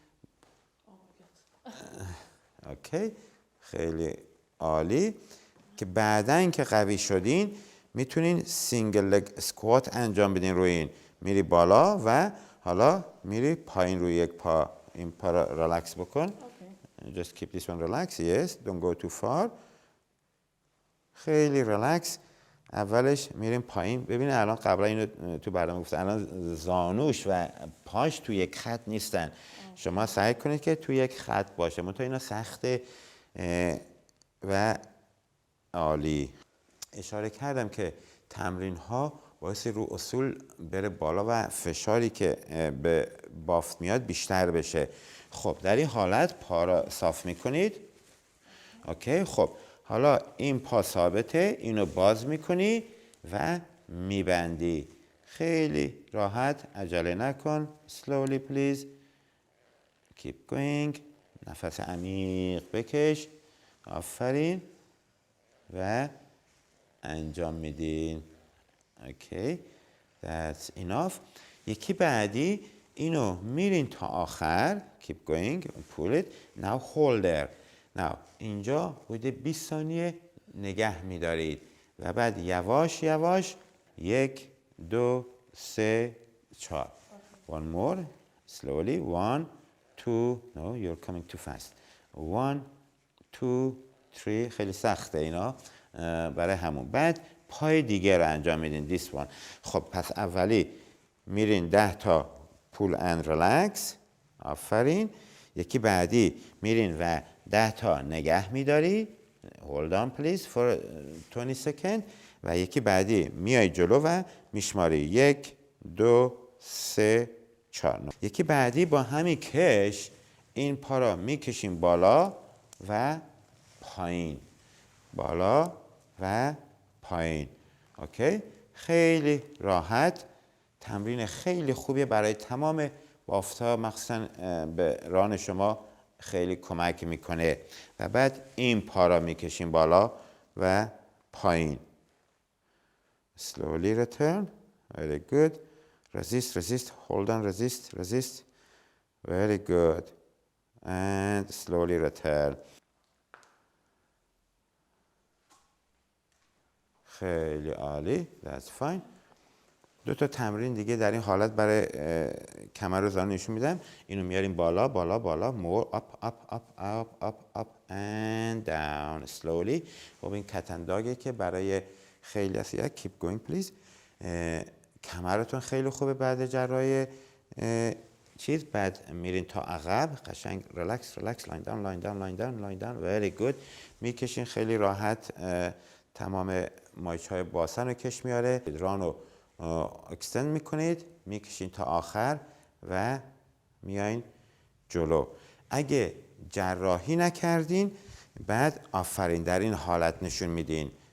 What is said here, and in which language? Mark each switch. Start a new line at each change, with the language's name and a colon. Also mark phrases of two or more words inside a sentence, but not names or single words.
Persian: اوکی. خیلی عالی. که بعدن که قوی شدین میتونین
English: single leg squat
Persian: انجام بدین. روی این میری بالا و حالا میری پایین روی یک پا. این پا را ریلکس بکن.
English: Just keep this one relaxed. Yes, don't go too far.
Persian: خیلی ریلکس. اولش میریم پایین. ببینید الان قبلا اینو تو برنامه گفتم، الان زانوش و پاش تو یک خط نیستن. شما سعی کنید که تو یک خط باشه. منتها اینا سخته و عالی. اشاره کردم که تمرین ها باعث رو اصول بره بالا و فشاری که به بافت میاد بیشتر بشه. خب در این حالت پا را صاف میکنید. اوکی. خب حالا این پا ثابته، اینو باز میکنی و میبندی. خیلی راحت. عجله نکن.
English: slowly please. keep going.
Persian: نفس عمیق بکش. آفرین. و انجام میدین. اوکی.
English: that's enough.
Persian: یکی بعدی اینو میرین تا آخر.
English: keep going. pull it. now hold there.
Persian: now اینجا حدود 20 ثانیه نگه میدارید و بعد یواش یواش 1 2 3 4.
English: one more. slowly. 1 2. no you're coming too fast. 1 2 3.
Persian: خیلی سخته اینا برای همون. بعد پای دیگه رو انجام میدین.
English: this one.
Persian: خب پس اولی میرین 10 تا
English: pull and relax.
Persian: آفرین. یکی بعدی میرین و 10 تا نگه میداری.
English: hold on please for 20 second.
Persian: و یکی بعدی میای جلو و میشماری 1 2 3 4. یکی بعدی با همین کش این پا را میکشیم بالا و پایین، بالا و پایین. اوکی، خیلی راحت، تمرین خیلی خوبیه برای تمام بافت‌ها، مخصوصا به ران شما خیلی کمک میکنه. و بعد این پا را میکشیم بالا و پایین.
English: slowly return. Very good. resist, hold on, resist. Very good. And slowly return.
Persian: خیلی عالی.
English: That's fine.
Persian: 2 تا تمرین دیگه در این حالت برای کمر و زانو نشون میدم. اینو میاریم بالا بالا بالا.
English: more up and down slowly.
Persian: خب این کتنداگه که برای خیلی از
English: keep going please.
Persian: کمرتون خیلی خوبه بعد جراحی چیز. بعد میرین تا عقب قشنگ
English: relax line down very good.
Persian: میکشین خیلی راحت، تمام مایچ‌های باسن رو کش میاره. رانو اکستند میکنید، میکشین تا آخر و میایین جلو. اگه جراحی نکردین بعد آفرین در این حالت نشون میدین.